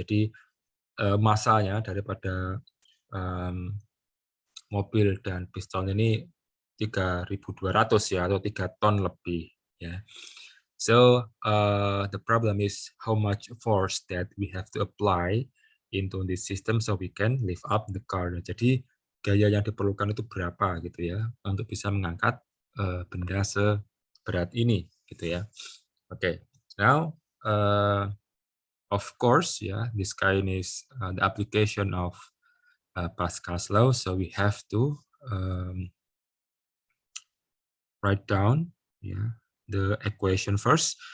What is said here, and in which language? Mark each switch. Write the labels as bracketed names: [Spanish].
[Indonesian] Jadi masanya daripada mobil dan piston ini 3.200, ya, atau 3 ton lebih, ya. [English] So the problem is how much force that we have to apply into this system so we can lift up the car. [Indonesian] Jadi gaya yang diperlukan itu berapa gitu ya untuk bisa mengangkat benda seberat ini gitu ya. [English] Okay, now of course, yeah, this kind is the application of Pascal's law, so we have to write down, yeah, the equation first.